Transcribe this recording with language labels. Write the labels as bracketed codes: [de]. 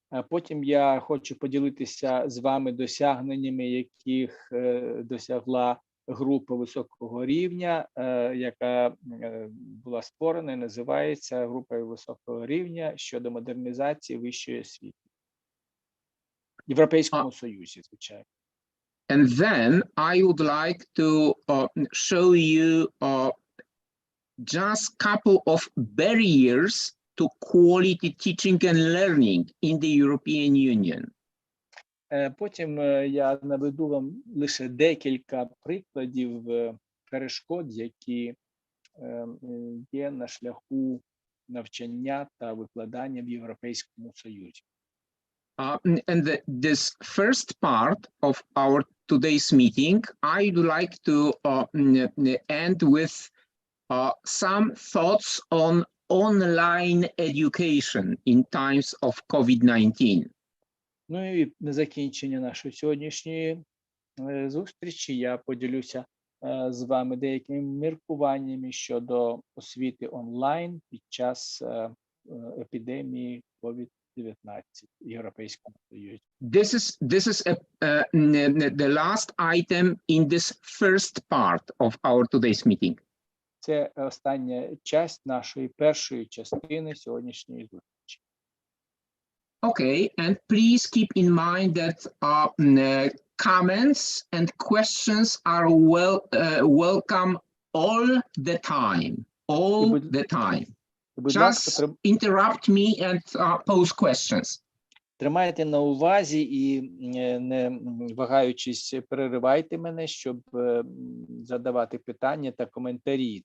[uk] Потім я хочу поділитися з вами досягненнями, яких досягла група високого рівня, яка була створена і називається групою високого рівня щодо модернізації вищої освіти. В Європейському Союзі, звичайно. [en] And then I would like to show you just a couple of barriers to quality teaching and learning in the European Union. [uk] Потім я наведу вам лише декілька прикладів перешкод, які є на шляху навчання та викладання в Європейському Союзі. [en] And this first part of our today's meeting, I'd like to end with some thoughts on online education in times of COVID-19. [uk] Ну і на закінчення нашої сьогоднішньої зустрічі я поділюся з вами деякими міркуваннями щодо освіти онлайн під час епідемії COVID-19 в Європейському Союзі. [en] This is the last item in this first part of our today's meeting. [uk] Це остання часть нашої першої частини сьогоднішньої зустрічі. [en] Okay, and please keep in mind that comments and questions are welcome all the time. All the time. Just interrupt me and pose questions. [uk] Тримайте на увазі і не вагаючись, переривайте мене, щоб задавати питання та коментарі.